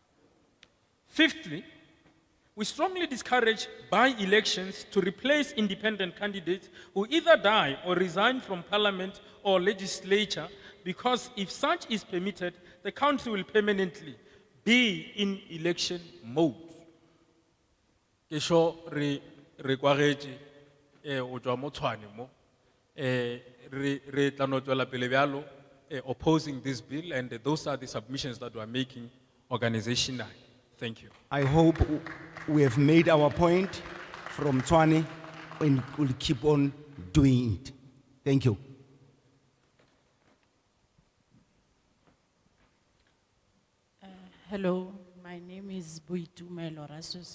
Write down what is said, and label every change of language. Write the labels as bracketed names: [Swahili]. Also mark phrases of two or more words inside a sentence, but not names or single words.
[English] Fifthly, we strongly discourage by-elections to replace independent candidates who either die or resign from Parliament or legislature, because if such is permitted, the country will permanently be in election mode. [Northern Sotho] Ke sho re kwagetše o tšwa mo Tshwane mo re tla no tšwela pele bjalo [English] opposing this bill, and those are the submissions that we are making organizationally. Thank you. I hope we have made our point from Tshwane and will keep on doing it. Thank you. Hello, my name is Boitumelo Rasose.